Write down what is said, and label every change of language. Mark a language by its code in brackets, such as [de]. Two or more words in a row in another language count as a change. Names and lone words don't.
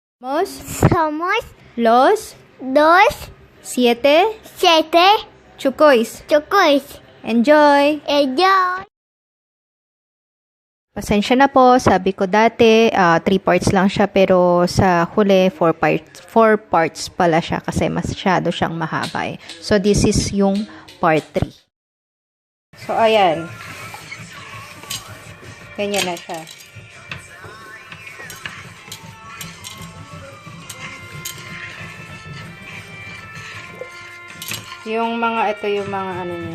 [es] Somos Los dos, 7 siete, Xuqois. Xuqois. [en] Enjoy! Enjoy! [tl] Pasensya na po, sabi ko dati 3 parts lang siya pero sa huli 4 parts pala siya kasi masyado siyang mahaba eh. [en] So this is yung part 3. So ayan. [tl] Ganyan na siya. Yung mga ito yung mga ano niya.